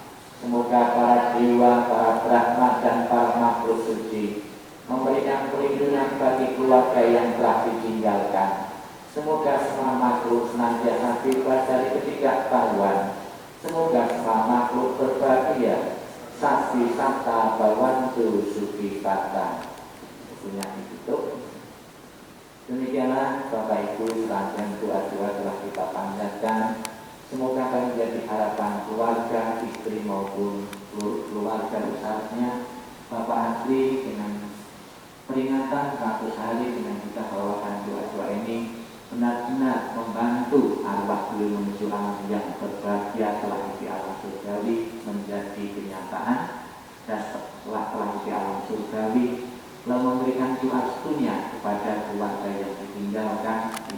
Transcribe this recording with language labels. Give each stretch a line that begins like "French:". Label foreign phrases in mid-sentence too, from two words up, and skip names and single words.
Indonesian: Semoga para dewa, para Brahma dan para makhluk suci memberikan perlindungan bagi keluarga yang telah ditinggalkan. Semoga semua makhluk senantiasa bebas dari ketidaktahuan. Semoga semua makhluk berbahagia.
Pali: Sapi sata bawantu suki kata.
Indonesian: Punya ditutup. Demikianlah Bapak Ibu, rangkaian doa-doa telah kita panjatkan. Semoga akan menjadi harapan keluarga, istri maupun keluarga besarnya Bapak Hadi dengan peringatan 100 hari dengan kita bawakan doa-doa ini benar-benar membantu arwah beliau menuju alam yang berbahagia telah di alam surgawi menjadi kenyataan, dan setelah telah di alam surgawi telah memberikan doa setunya kepada keluarga yang ditinggalkan